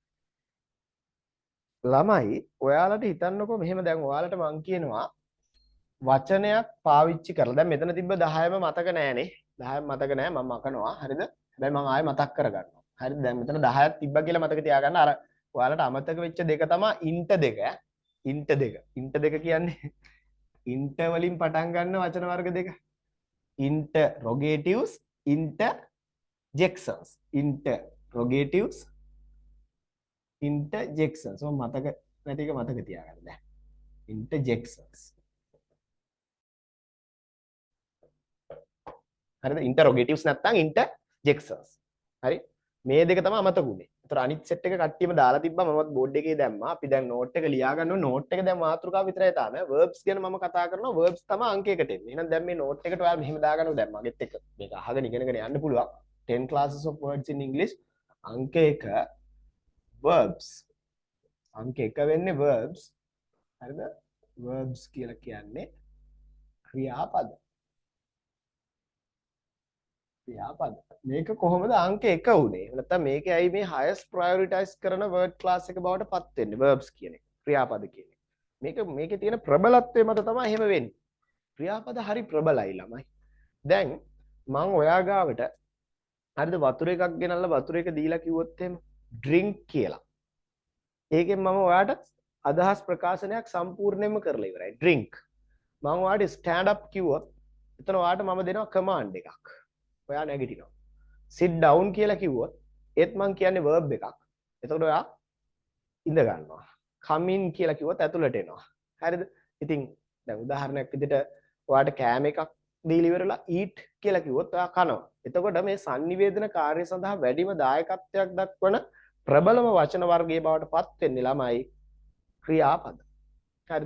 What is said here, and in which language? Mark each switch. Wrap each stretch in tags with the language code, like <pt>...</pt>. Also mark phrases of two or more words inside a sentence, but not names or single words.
<si>ළමයි ඔයාලට හිතන්නකෝ මෙහෙම දැන් ඔයාලට මං කියනවා වචනයක් පාවිච්චි කරලා දැන් මෙතන තිබ්බ 10ම මතක නෑනේ 10ම මතක නෑ මම මකනවා හරිද හැබැයි මම ආයෙ මතක් කරගන්නවා හරිද දැන් මෙතන 10ක් තිබ්බා කියලා මතක තියාගන්න අර ඔයාලට අමතක වෙච්ච දෙක තමයි ඉන්ට දෙක කියන්නේ ඉන්ට වලින් පටන් ගන්න වචන වර්ග දෙක</si> <en>interrogatives interjections interrogatives interjections</en> <si>මම මතක නැති එක මතක තියාගන්න දැන් interjections හරිද interrogatives නැත්නම් interjections හරි මේ දෙක තමයි අමතකුනේ. ඒතර අනිත් සෙට් එක කට්ටියම දාලා තිබ්බා මමත් බෝඩ් එකේ දැම්මා. අපි දැන් නෝට් එක ලියා ගන්න ඕනේ. නෝට් එක දැන් මාතෘකාව විතරයි තාම. verbs ගැන මම කතා කරනවා. verbs තමයි අංකයකට එන්නේ. එහෙනම් දැන් මේ නෝට් එකට ඔයාලා මෙහෙම දාගන්නකො දැන් මගෙත් එක්ක මේක අහගෙන ඉගෙනගෙන යන්න පුළුවන්.</si> <en>10 classes of words in English අංක 1 verbs.</en> <si>අංක 1 වෙන්නේ verbs. හරිද? verbs කියලා කියන්නේ ක්‍රියාපද. ක්‍රියාපද. මේක කොහොමද අංක 1 උනේ? නැත්නම් මේකේ ඇයි මේ</si> <en>highest prioritize</en> <si>කරන</si> <en>word class</en> <si>එක බවට පත් වෙන්නේ verbs කියන එක. ක්‍රියාපද කියන එක. මේකේ තියෙන ප්‍රබලත්වය මත තමයි එහෙම වෙන්නේ. ක්‍රියාපද හරි ප්‍රබලයි ළමයි. දැන් මම ඔයා ගාවට හරිද වතුර එකක් ගෙනල්ලා වතුර එක දීලා කිව්වොත් එහෙම drink කියලා. ඒකෙන් මම ඔයාට අදහස් ප්‍රකාශනයක් සම්පූර්ණයෙන්ම කරලා ඉවරයි. drink. මම ඔයාට</si> <en>stand up</en> <si>කිව්වොත් එතන ඔයාට මම දෙනවා command එකක්. ඔයා නැගිටිනවා.</si> <en>sit down</en> <si>කියලා කිව්වොත් ඒත් මං කියන්නේ verb එකක්. එතකොට ඔයා ඉඳ ගන්නවා.</si> <en>come in</en> <si>කියලා කිව්වොත් ඇතුළට එනවා. හරිද? ඉතින් දැන් උදාහරණයක් විදිහට ඔයාට කෑම එකක් දීලා ඉවරලා eat කියලා කිව්වොත් ඔයා කනවා. එතකොට මේ sannivedana කාර්ය සඳහා වැඩිම දායකත්වයක් දක්වන ප්‍රබලම වචන වර්ගයේ බවට පත් වෙන්නේ ළමයි ක්‍රියාපද. හරිද?</si>